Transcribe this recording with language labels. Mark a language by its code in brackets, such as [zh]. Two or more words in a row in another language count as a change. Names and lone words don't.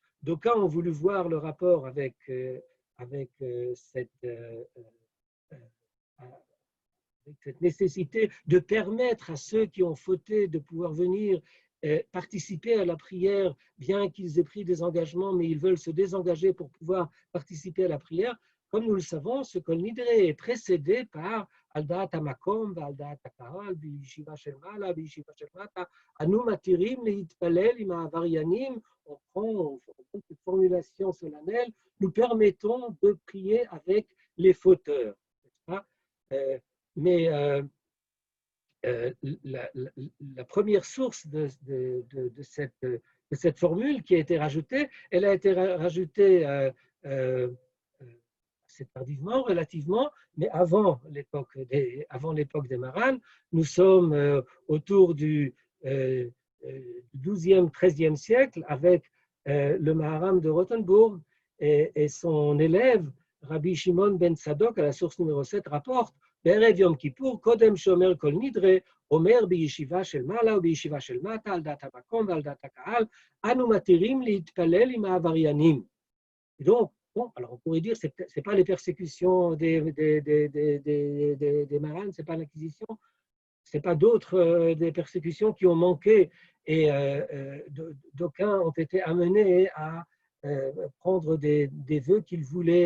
[fr] D'aucuns ont voulu voir le rapport avec cette nécessité de permettre à ceux qui ont fauté de pouvoir venir participer à la prière, bien qu'ils aient pris des engagements, mais ils veulent se désengager pour pouvoir participer à la prière. Comme nous le savons, ce Kol Nidre est précédé par [he] על דעת המקום, על דעת הקהל, בישיבה של מעלה, בישיבה של מטה, אנו מתירים להתפלל עם העבריינים. [fr] On prend cette formulation solennelle, nous permettons de prier avec les fauteurs. Mais la première source de cette formule qui a été rajoutée, elle a été rajoutée assez tardivement, relativement, mais avant l'époque des Marans. Nous sommes autour du 12e, 13e siècle avec le Maharam de Rothenburg et son élève, Rabbi Shimon ben Tzadok, à la source numéro 7, rapporte [he] בערב יום כיפור, קודם שאומר כל נדרה, אומר בישיבה של מעלה ובישיבה של מטה, על דעת המקום ועל דעת הקהל, אנו מתירים להתפלל עם העבריינים. [fr] Donc, bon, alors on pourrait dire que ce n'est pas les persécutions des Marans, ce n'est pas l'Inquisition, ce n'est pas d'autres des persécutions qui ont manqué et d'aucuns ont été amenés à prendre des vœux qu'ils voulaient.